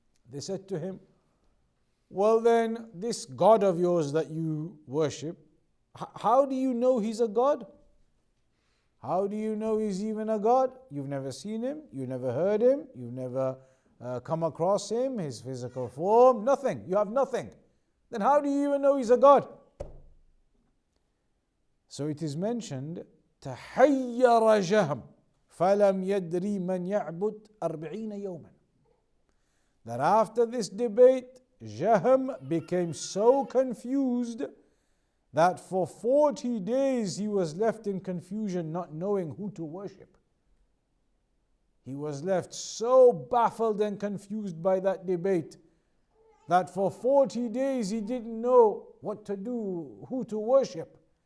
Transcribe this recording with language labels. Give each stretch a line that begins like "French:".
English: They said to him, well then, this God of yours that you worship, how do you know he's a God? How do you know he's even a God? You've never seen him, you've never heard him, you've never come across him, his physical form, nothing. You have nothing. Then how do you even know he's a God? So it is mentioned,
Arabic: تحير جهم فلم يدري من يعبد 40 يوما.
English: That after this debate, Jahm became so confused that for 40 days he was left in confusion, not knowing who to worship. He was left so baffled and confused by that debate that for 40 days he didn't know what to do, who to worship.